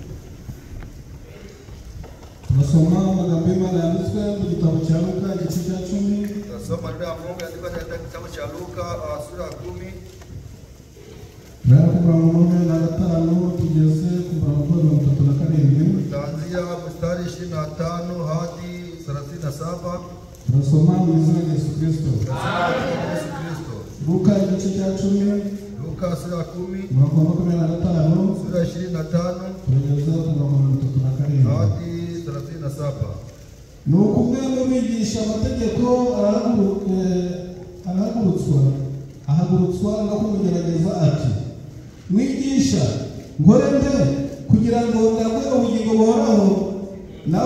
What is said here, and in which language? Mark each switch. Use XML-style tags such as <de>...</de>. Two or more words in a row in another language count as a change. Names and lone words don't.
<rw>Tunasoma magambo y'Imana yanditswe mu gitabo cya Luka igice cya 10.</rw> <sw>Tasoma neno la Mungu yandikwa katika kitabu cha Luka sura ya 10.</sw> <rw>Rero ku murongo wa 5 tugeze ku murongo wa 37.</rw> <sw>Kuanzia mstari 25 hadi 37.</sw> <rw>Tunasoma mu izina rya Yesu Kristo. Luka igice cya 10.</rw> <sw>Luka sura ya 10.</sw> <rw>Murongo wa 25.</rw> <sw>Sura ya 25.</sw> <rw>Tugeze ku murongo wa 37.</rw> <sw>Hadi 37.</sw> <rw>Nuko umwe mu bigisha amategeko ahagurutswa no kumugerageza ati, mwigisha, nkore nde kugira ngo ndagwe ubugingo buhoraho?</rw>